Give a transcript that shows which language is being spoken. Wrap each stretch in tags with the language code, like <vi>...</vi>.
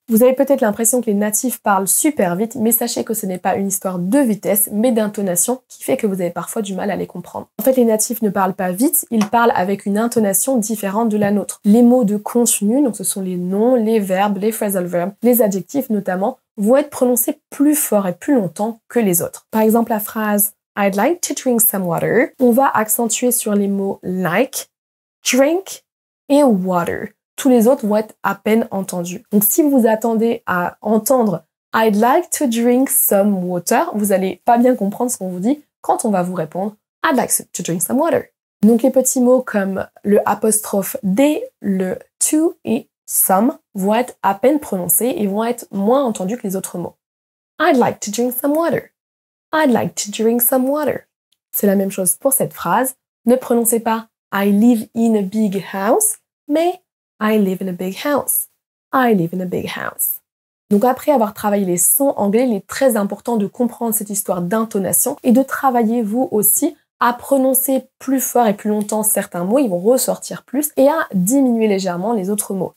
<fr>Vous avez peut-être l'impression que les natifs parlent super vite, mais sachez que ce n'est pas une histoire de vitesse, mais d'intonation qui fait que vous avez parfois du mal à les comprendre. En fait, les natifs ne parlent pas vite, ils parlent avec une intonation différente de la nôtre. Les mots de contenu, donc ce sont les noms, les verbes, les phrasal verbs, les adjectifs notamment, vont être prononcés plus fort et plus longtemps que les autres. Par exemple, la phrase</fr> <en>I'd like to drink some water.</en> <fr>On va accentuer sur les mots like, drink et water. Tous les autres vont être à peine entendus. Donc si vous vous attendez à entendre</fr> <en>I'd like to drink some water,</en> <fr>vous allez pas bien comprendre ce qu'on vous dit quand on va vous répondre</fr> <en>I'd like to drink some water.</en> <fr>Donc les petits mots comme le apostrophe D, le to et some vont être à peine prononcés et vont être moins entendus que les autres mots.</fr> <en>I'd like to drink some water. I'd like to drink some water.</en> <fr>C'est la même chose pour cette phrase. Ne prononcez pas</fr> <en>I live in a big house,</en> <fr>mais</fr> <en>I live in a big house. I live in a big house.</en> <fr>Donc après avoir travaillé les sons anglais, il est très important de comprendre cette histoire d'intonation et de travailler vous aussi à prononcer plus fort et plus longtemps certains mots, ils vont ressortir plus, et à diminuer légèrement les autres mots.</fr>